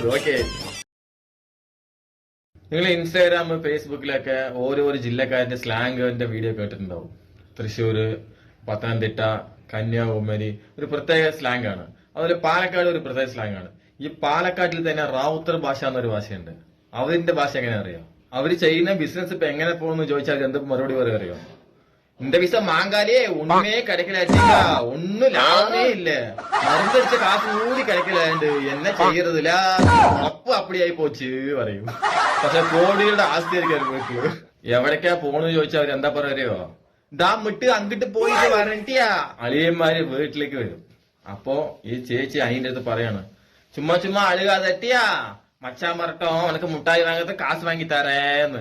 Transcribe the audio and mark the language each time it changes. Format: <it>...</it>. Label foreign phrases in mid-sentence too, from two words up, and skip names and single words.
<ml>ഓക്കെ, നിങ്ങൾ ഇൻസ്റ്റാഗ്രാം ഫേസ്ബുക്കിലൊക്കെ ഓരോരോ ജില്ലക്കാരുടെ സ്ലാങ്ങിന്റെ വീഡിയോ കേട്ടിട്ടുണ്ടാവും. തൃശ്ശൂര്, പത്തനംതിട്ട, കന്യാകുമാരി ഒരു പ്രത്യേക സ്ലാങ് ആണ്. അതുപോലെ പാലക്കാട് ഒരു പ്രത്യേക സ്ലാങ് ആണ്. ഈ പാലക്കാട്ടിൽ തന്നെ റാവുത്തർ ഭാഷ എന്നൊരു ഭാഷയുണ്ട്. അവരിന്റെ ഭാഷ എങ്ങനെ അറിയാം? അവര് ചെയ്യുന്ന ബിസിനസ് ഇപ്പൊ എങ്ങനെ പോകുന്നു ചോദിച്ചാൽ എന്ത് മറുപടി പറയാൻ അറിയോ?</ml> <ta>இந்த விஷயம் மாங்காலே ஒண்ணுமே கிடைக்கல, ஒன்னும் லாபமே இல்ல, மருந்தடிச்ச காசு கூடி கிடைக்கலாண்டு என்ன செய்யறதுல அப்போ அப்படியாயி போச்சு പറയും.</ta> <ml>പക്ഷെ കോടികളുടെ ആസ്തി ആയിരിക്കും വീട്ടില്. എവിടേക്കാ പോണെന്ന് ചോദിച്ചാൽ അവരെന്താ പറയോ? ദാ മിട്ട് അങ്ങിട്ട് പോയിട്ട് വരണ്ടിയാ. അളിയന്മാര് വീട്ടിലേക്ക് വരും. അപ്പൊ ഈ ചേച്ചി അതിന്റെ അടുത്ത് പറയാണ്,</ml> <ta>சும்மா சும்மா அழுகாதேட்டியா மச்சான் பறட்டோ உனக்கு முட்டாயி வாங்கத்த காசு வாங்கி தரேன்னு.</ta>